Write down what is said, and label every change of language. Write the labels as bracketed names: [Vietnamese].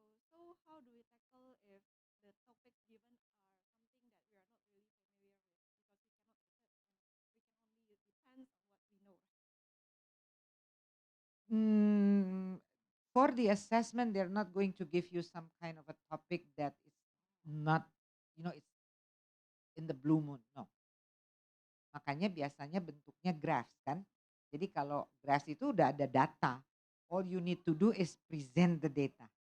[English] So how do we tackle if the topic given are something that we are not really familiar with because we cannot research and we can only depends on what we know, right? Mm, for the assessment, they're not going to give you some kind of a topic that is not, it's in the blue moon. [Indonesian] No. Makanya biasanya bentuknya graphs kan. Jadi kalau graphs itu udah ada data. [English] All you need to do is present the data.